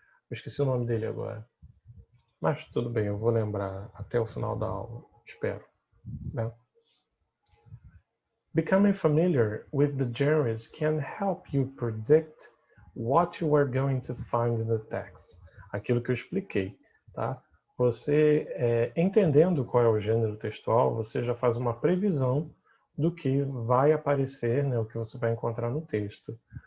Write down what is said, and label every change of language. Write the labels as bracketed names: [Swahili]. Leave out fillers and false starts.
[Portuguese] Eu esqueci o nome dele agora. Mas tudo bem, eu vou lembrar até o final da aula, espero, né? [English] Becoming familiar with the genres can help you predict what you are going to find in the text. [Portuguese] Aquilo que eu expliquei, tá? Você, entendendo qual é o gênero textual, você já faz uma previsão do que vai aparecer, né, o que você vai encontrar no texto.